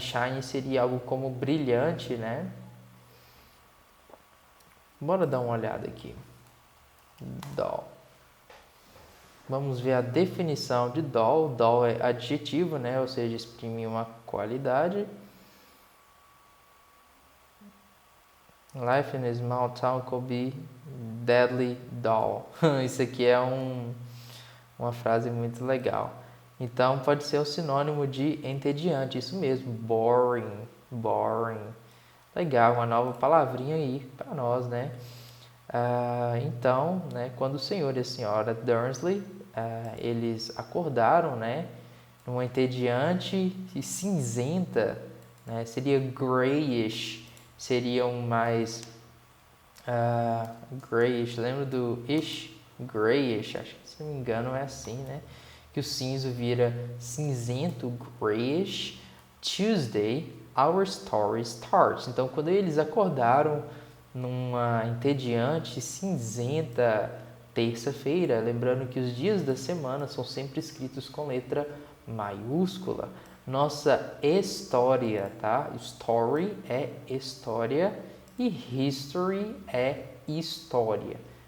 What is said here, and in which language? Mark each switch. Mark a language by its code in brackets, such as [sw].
[pt] Shine seria algo como brilhante, né? Bora dar uma olhada aqui. Dull. Vamos ver a definição de dull. Dull é adjetivo, né? Ou seja, exprime uma qualidade. [en] Life in a small town could be deadly dull. [pt] Isso aqui é uma frase muito legal. Então, pode ser o sinônimo de entediante. Isso mesmo, boring. Legal, uma nova palavrinha aí para nós, né? Então, né, quando o senhor e a senhora Dursley eles acordaram, né, numa entediante e cinzenta, né, seria grayish, seriam mais grayish. Lembra do ish? Grayish, acho que se não me engano é assim, né? que o cinza vira cinzento, grayish. [en] Tuesday, our story starts. [pt] Então, quando eles acordaram numa entediante, cinzenta terça-feira, lembrando que os dias da semana são sempre escritos com letra maiúscula. Nossa história, tá? Story é história e history é história.